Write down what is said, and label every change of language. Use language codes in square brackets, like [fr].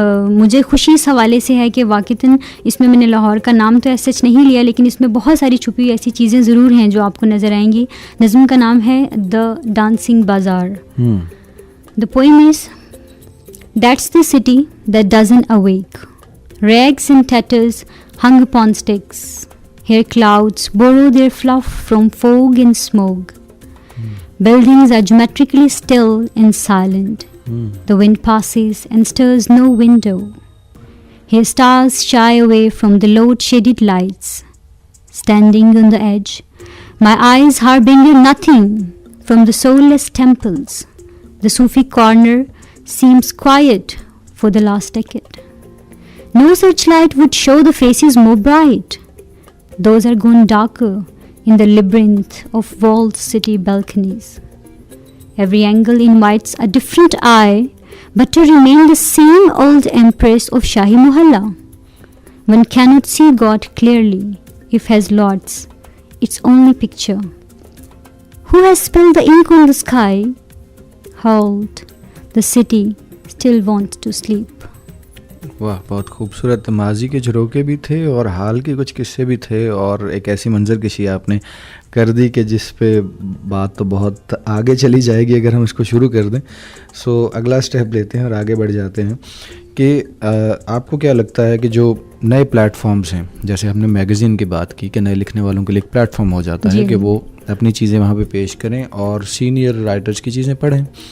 [ur] مجھے خوشی اس حوالے سے ہے کہ واقعتاً اس میں نے لاہور کا نام تو ایسا سچ نہیں لیا، لیکن اس میں بہت ساری چھپی ہوئی ایسی چیزیں ضرور ہیں جو آپ کو نظر آئیں گی. نظم کا نام ہے [en] The dancing bazaar. The poem is that's the city that doesn't awake, rags and tatters hung upon sticks. Here clouds borrow their fluff from fog and smoke. Buildings are geometrically still and silent. The wind passes and stirs no window. Here stars shy away from the load-shaded lights. Standing on the edge, my eyes harbinger nothing from the soulless temples. The Sufi corner seems quiet for the last decade. No searchlight would show the faces more bright. Those are gone darker in the labyrinth of walled city balconies. Every angle invites a different eye, but to remain the same old empress of Shahi Mohalla. One cannot see God clearly if has lots its only picture. Who has spilled the ink on the sky? Hold, the city still wants to sleep. [ur] واہ, بہت خوبصورت. ماضی کے جھروکے بھی تھے اور حال کے کچھ قصے بھی تھے, اور ایک ایسی منظر کشی آپ نے کر دی کہ جس پہ بات تو بہت آگے چلی جائے گی اگر ہم اس کو شروع کر دیں. سو اگلا اسٹیپ لیتے ہیں اور آگے بڑھ جاتے ہیں کہ آپ کو کیا لگتا ہے کہ جو نئے پلیٹ فارمز ہیں, جیسے ہم نے میگزین کی بات کی کہ نئے لکھنے والوں کے لیے ایک پلیٹ فارم ہو جاتا ہے کہ وہ اپنی چیزیں وہاں پہ پیش کریں اور سینئر رائٹرز کی چیزیں پڑھیں.